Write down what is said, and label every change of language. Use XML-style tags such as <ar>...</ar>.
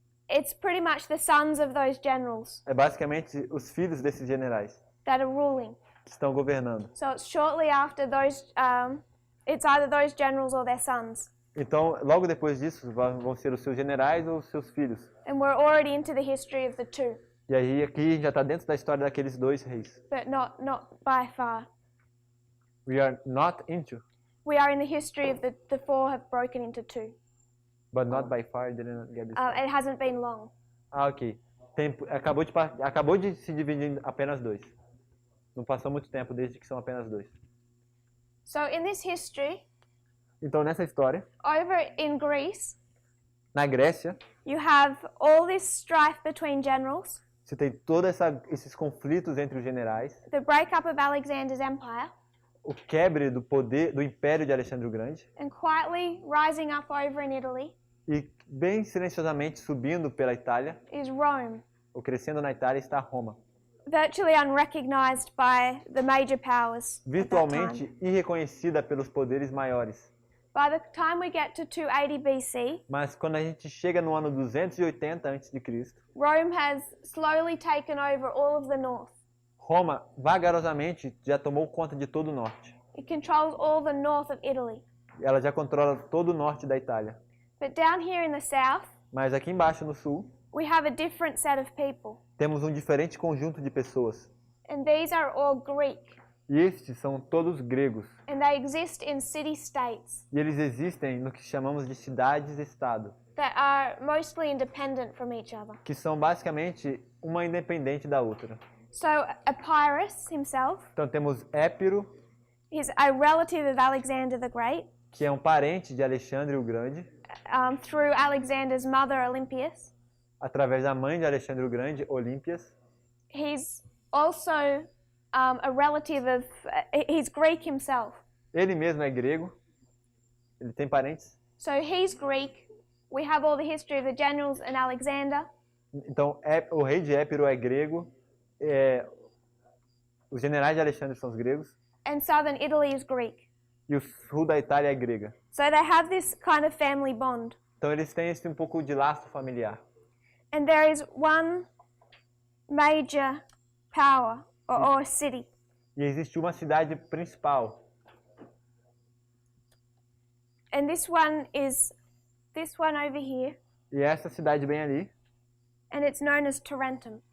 <en>It's pretty much the sons of those generals</en> <pt>é basicamente os filhos desses generais</pt> <en>that are ruling.</en> <pt>que estão governando.</pt> <en>So it's shortly after those. It's either those generals or their sons.</en> <pt>Então, logo depois disso, vão ser os seus generais ou os seus filhos.</pt> <en>And we're already into the history of the two,</en> <pt>E aí, aqui já está dentro da história daqueles dois reis.</pt> <en>but not by far. We are not into, We are in the history of the 4 have broken into 2. but not by far. Didn't get this. It hasn't been long. Ok.</en> <pt>Acabou de se dividir em apenas 2. Não passou muito tempo desde que são apenas 2.</pt> <en>So in this history,</en> <pt>Então, nessa história,</pt> <en>over in Greece,</en> <pt>na Grécia,</pt> <en>you have all this strife between generals,</en> <pt>você tem todos esses conflitos entre os generais,</pt> <en>the breakup of Alexander's empire,</en> <pt>o quebre do poder do Império de Alexandre o Grande,</pt> <en>and quietly rising up over in Italy</en> <pt>e bem silenciosamente subindo pela Itália,</pt> <en>is Rome,</en> <pt>ou crescendo na Itália, está Roma,</pt> <en>virtually unrecognized by the major powers at that time.</en> <pt>virtualmente irreconhecida pelos poderes maiores.</pt> <en>By the time we get to 280 BC,</en> <pt>Mas quando a gente chega no ano 280 a.C.,</pt> <en>Rome has slowly taken over all of the north.</en> <pt>Roma vagarosamente já tomou conta de todo o norte.</pt> <en>It controls all the north of Italy.</en> <pt>Ela já controla todo o norte da Itália.</pt> <en>But down here in the south,</en> <pt>Mas aqui embaixo no sul,</pt> <en>we have a different set of people.</en> <pt>temos um diferente conjunto de pessoas.</pt> <en>And these are all Greek.</en> <pt>E estes são todos gregos.</pt> <en>And they exist in city-states</en> <pt>E eles existem no que chamamos de cidades-estado,</pt> <en>that are mostly independent from each other.</en> <pt>que são basicamente uma independente da outra.</pt> <en>So Epirus himself</en> <pt>Então temos Épiro,</pt> <en>is a relative of Alexander the Great,</en> <pt>que é um parente de Alexandre o Grande,</pt> <en>through Alexander's mother Olympias.</en> <pt>através da mãe de Alexandre o Grande, Olímpias.</pt> <en>He's also a relative of, he's Greek himself.</en> <pt>Ele mesmo é grego. Ele tem parentes.</pt> <en>So he's Greek. We have all the history of the generals and Alexander.</en> <pt>Então, o rei de Épiro é grego. Os generais de Alexandre são os gregos.</pt> <en>And southern Italy is Greek.</en> <pt>E o sul da Itália é grega.</pt> <en>So they have this kind of family bond.</en> <pt>Então, eles têm um pouco de laço familiar.</pt> <en>And there is one major power or city.</en> <pt>E existe uma cidade principal.</pt> <en>And this one is this one over here.</en> <pt>E essa cidade bem ali.</pt> <en>And it's known as Tarentum.</en>